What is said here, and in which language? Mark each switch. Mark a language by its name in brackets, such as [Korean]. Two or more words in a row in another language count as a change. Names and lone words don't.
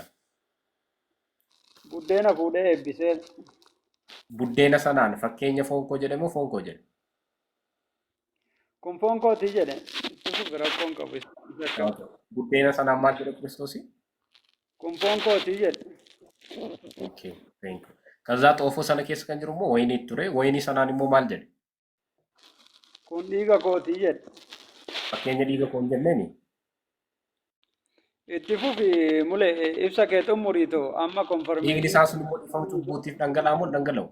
[Oromo] buddeena fuudhee eebbisee Buddeena sanaan fakkeenya foon koo jedhe moo foon koo jedhe? kun foon kootii jedhe itti rakkoon qabu isa Okay. Buddeena sanaan maal jedhe Kiristoosii? kun foon kootii jedhe [English] Okay. Thank you. [Amharic] ከዛ ጦፎ [Oromo] sana keessa kan jiru immoo wayinii ture. Wayinii sanaan immoo maal jedhe? kun dhiiga kootii jedhe Fakkeenya dhiiga koo hin jenneeni? itti fufi mule ibsa kee xumuriitoo amma Dhiigni konformeetii isaa sun immoo dhiifama cubbuutiif dhangala'aa moo dhangala'u?